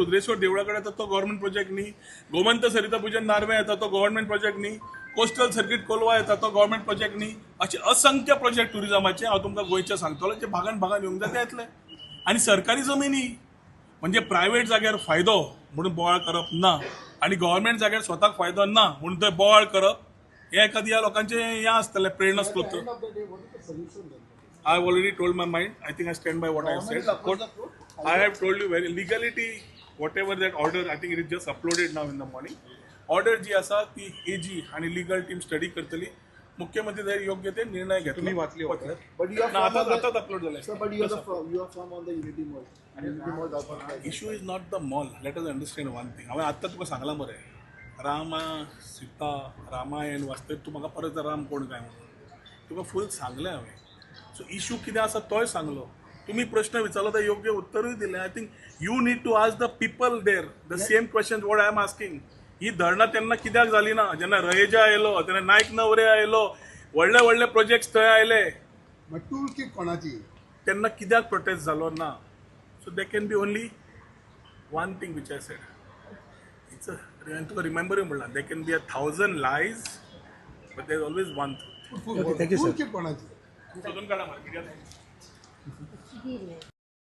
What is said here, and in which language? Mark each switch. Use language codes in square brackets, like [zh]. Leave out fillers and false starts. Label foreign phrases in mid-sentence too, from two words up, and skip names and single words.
[kok] रुद्रेश्वर देवळा कडेन येता तो [en] government project [kok] न्ही गोमंत सरिता पूजन नार्वे येता तो [en] government project [kok] न्ही कोस्टल सर्कीट कोलवा येता तो [en] government project [kok] न्ही असे असंख्य प्रोजेक्ट टुरिझमाचे हांव तुमकां गोंयचे सांगतलो जे भागान भागान येवंक जाय ते येतले आनी सरकारी जमिनी म्हणजे प्रायव्हेट जाग्यार फायदो म्हणून बोवाळ करप ना आणि गव्हर्मेंट जाग्यार स्वताक फायदो ना म्हणून थंय बोवाळ करप हे एखादी ह्या लोकांचे हें आसतलें प्रेरणा स्त्रोत [en] End of the day, what is the solution then? I have already told my mind. I think I stand by what I have said. I have told you very legality, whatever that order, I think it is just uploaded now in the morning. [kok] Order जी असा ती AG आणि [en] legal team study [kok] करतली मुख्यमंत्री जर योग्य ते निर्णय घेतलो तुम्ही वाचली order? [en] But you are [kok] ना [en] from [kok] आताच अपलोड [en] Sir, [kok] झालंय [en] but you are from on the Unity Mall. And Unity Mall does not like issue is not the mall let us understand one thing [kok] हांवें आत्तां तुका सांगलां मरे रामा सीता रामायण वाचतकीर तूं म्हाका परत राम कोण काय म्हणून तुका फूल सांगलें हांवें [en] so issue [kok] कितें आसा तोय सांगलो तुम्ही प्रश्न विचारलो तर योग्य उत्तरूय दिलें [en] I think you need to ask the people there the same question what I am asking [kok] ही धरणां तेन्ना कित्याक जाली ना जेन्ना रयेजा आयलो तेन्ना नायक नवरे आयलो व्हडले व्हडले प्रोजेक्ट्स थंय आयले [en] But toolkit कोणाची? [kok] तेन्ना कित्याक प्रोटेस्ट जालो ना [en] so they can be only one thing which I said it's [kok] तुका रिमेंबर म्हणलां [en] they can be 1,000 lies but there always one thing [kok] Toolkit कोणाची? सोदून काडा मार्केट किती